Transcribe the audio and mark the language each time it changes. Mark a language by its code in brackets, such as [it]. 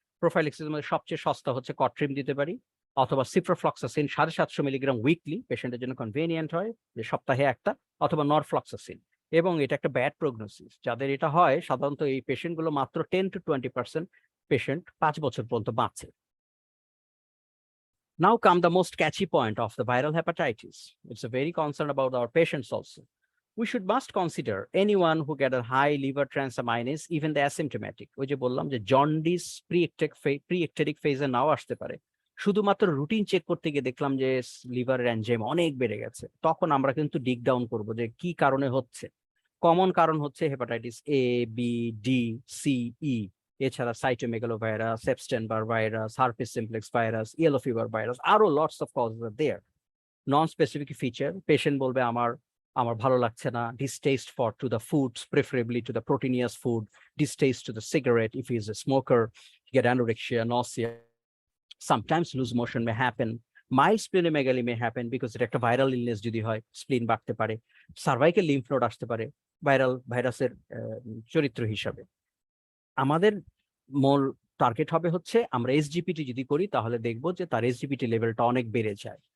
[bn] প্রোফাইল্যাক্সিসের মধ্যে সবচেয়ে সস্তা হচ্ছে কট্রিম দিতে পারি, অথবা সিপ্রোফ্লক্সাসিন 750 মিলিগ্রাম উইকলি, পেশেন্টের জন্য কনভেনিয়েন্ট হয় যে সপ্তাহে একটা, অথবা নরফ্লক্সাসিন। এবং এটা একটা ব্যাড প্রগনোসিস, যাদের এটা হয় সাধারণত এই পেশেন্টগুলো মাত্র 10 to 20% পেশেন্ট 5 বছর পর্যন্ত বাঁচে। [en] Now come the most catchy point of the viral hepatitis. It's a very concern about our patients also. We must consider anyone who get a high liver transaminase, even the asymptomatic. [bn] ওই যে বললাম যে jaundice প্রি-একটেরিক ফেজে নাও আসতে পারে, শুধুমাত্র routine check করতে গিয়ে দেখলাম যে লিভারের এনজাইম অনেক বেড়ে গেছে, তখন আমরা কিন্তু ডিগ ডাউন করব যে কি কারণে হচ্ছে। কমন কারণ হচ্ছে hepatitis A, B, D, C, ই, এছাড়া cytomegalovirus, এপস্টেইন-বার virus, herpes simplex virus, yellow fever virus, আরো [en] Lots of causes are there. Non specific feature, [bn] patient বলবে আমার ভালো লাগছে না, [en] distaste to the foods, preferably to the proteinous food, distaste to the cigarette if he is a smoker, get anorexia, nausea. Sometimes loose motion may happen. Mild splenomegaly may happen because [bn] এটা একটা viral illness যদি হয়, স্প্লিন বাড়তে পারে, cervical lymph node আসতে পারে ভাইরাসের চরিত্র হিসাবে। আমাদের মূল টার্গেট হবে হচ্ছে আমরা এসজিপিটি যদি করি তাহলে দেখব যে তার এসজিপিটি লেভেলটা অনেক বেড়ে যায়।